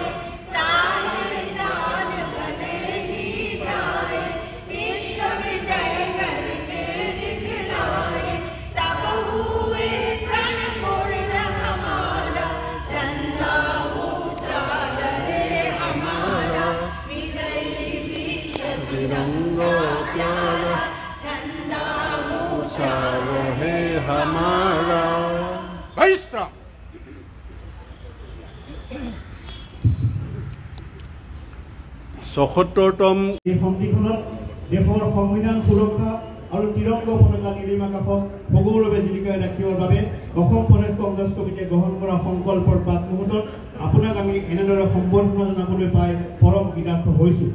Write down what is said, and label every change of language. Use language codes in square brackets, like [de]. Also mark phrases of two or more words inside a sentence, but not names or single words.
[hi] चाहे जान भले ही जाए विश्व विजय करके दिखलाए तब हुए प्रण पूर्ण हमारा झंडा ऊंचा रहे हमारा विजयी विश्व तिरंगा प्यारा झंडा ऊंचा रहे हमारा। वैश्रा [as] ৭৭তম এই সন্ধিখনত দেশৰ সংবিধান সুৰক্ষা আৰু তিৰংগ পতাকা নীলিম আকাশক সগৌৰৱে জিলিকাই ৰাখিবৰ বাবে অসম প্ৰদেশ কংগ্ৰেছ কমিটিয়ে গ্ৰহণ কৰা সংকল্পৰ প্ৰাক মুহূৰ্তত আপোনাক আমি এনেদৰে সম্বৰ্ধনা জনাবলৈ পাই পৰম কৃতাৰ্থ হৈছোঁ।